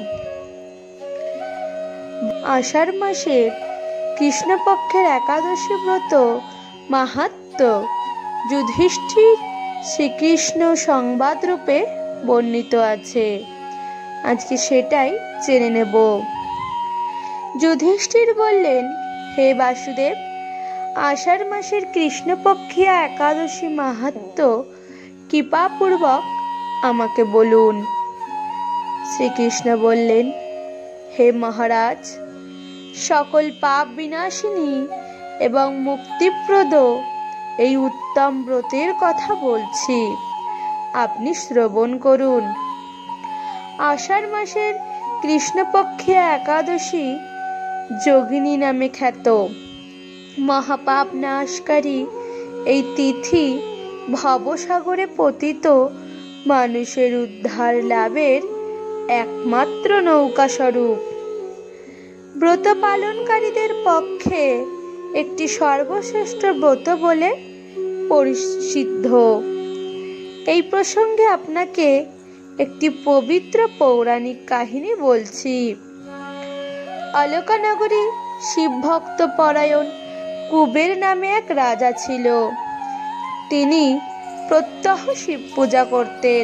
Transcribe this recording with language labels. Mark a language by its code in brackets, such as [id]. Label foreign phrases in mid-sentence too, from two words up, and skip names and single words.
[bn] আষাঢ় মাসের কৃষ্ণপক্ষের একাদশী ব্রত মাহাত্ম্য যুধিষ্ঠির শ্রীকৃষ্ণ সংবাদ রূপে বর্ণিত আছে। আজকে সেটাই জেনে নেব। যুধিষ্ঠির বলেন, হে বাসুদেব, আষাঢ় মাসের কৃষ্ণপক্ষীয় একাদশী মাহাত্ম্য কৃপাপূর্বক আমাকে বলুন। শ্রীকৃষ্ণ বলেন, হে মহারাজ, সকল পাপ বিনাশিনী এবং মুক্তিপ্রদ এই উত্তম ব্রতের কথা বলছি, আপনি শ্রবণ করুন। আষাঢ় মাসের কৃষ্ণপক্ষীয় একাদশী যোগিনী নামে খ্যাত। মহাপাপ নাশকারী এই তিথি ভবসাগরে পতিত মানুষের উদ্ধার লাভের একমাত্র নৌকা স্বরূপ। ব্রত পালনকারীদের পক্ষে একটি সর্বশ্রেষ্ঠ ব্রত বলে পরিসিদ্ধ। এই প্রসঙ্গে আপনাকে একটি পবিত্র পৌরাণিক কাহিনী বলছি। অলকানগরী শিবভক্ত পরায়ণ কুবের নামে এক রাজা ছিল। তিনি প্রত্যহ শিব পূজা করতেন।